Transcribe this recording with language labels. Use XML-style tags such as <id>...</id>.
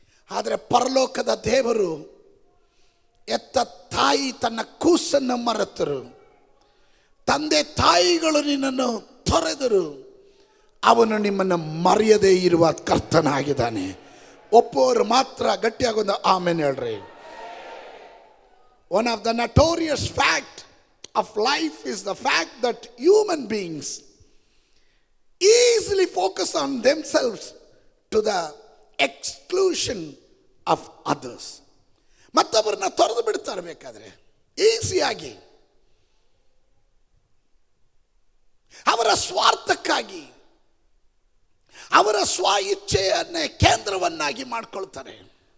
<kn>ಆದರೆ ಪರಲೋಕದ ದೇವರು ಎತ್ತ ತಾಯಿ ತನ್ನ ಕೂಸನ್ನು ಮರೆತರು, ತಂದೆ ತಾಯಿಗಳು ನಿನ್ನನ್ನು ತೊರೆದರು, ಅವನು ನಿಮ್ಮನ್ನು ಮರೆಯದೇ ಇರುವ ಕರ್ತನಾಗಿದ್ದಾನೆ. ಒಪ್ಪೋರು ಮಾತ್ರ ಗಟ್ಟಿಯಾಗೊಂದು ಆಮೇಲೆ ಹೇಳ್ರಿ.</kn> <en>One of the notorious fact of life is the fact that human beings easily focus on themselves to the exclusion of others.</en> <kn>ಮತ್ತೊಬ್ಬರನ್ನ ತೊರೆದು ಬಿಡ್ತಾರೆ ಬೇಕಾದ್ರೆ ಈಸಿಯಾಗಿ, ಅವರ ಸ್ವಾರ್ಥಕ್ಕಾಗಿ, ಅವರ ಸ್ವ ಇಚ್ಛೆಯನ್ನೇ ಕೇಂದ್ರವನ್ನಾಗಿ ಮಾಡಿಕೊಳ್ತಾರೆ.</kn>